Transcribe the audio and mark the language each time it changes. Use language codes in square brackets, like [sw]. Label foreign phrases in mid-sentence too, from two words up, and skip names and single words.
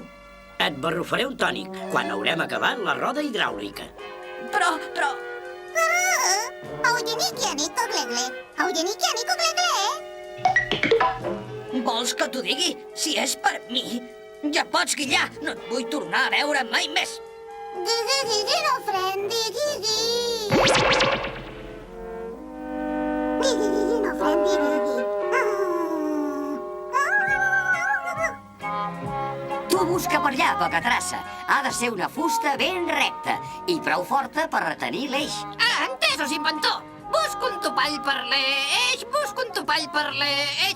[ca] Et barrufaré un tònic quan haurem acabat la roda hidràulica. Però... Auyenikianiko, glegle. Auyenikianiko, glegle. Vols que t'ho digui? Si és per mi, ja pots guillar. No et vull tornar a veure mai més. Gigi, gigi, no, friend, gigi, gigi. Gigi, gigi, no, friend, gigi, gigi. Tu busca per allà, poca traça. Ha de ser una fusta ben recta i prou forta per retenir l'eix. Ah, entesos, inventor! Busco un topall per l'eix, busco un topall per l'eix...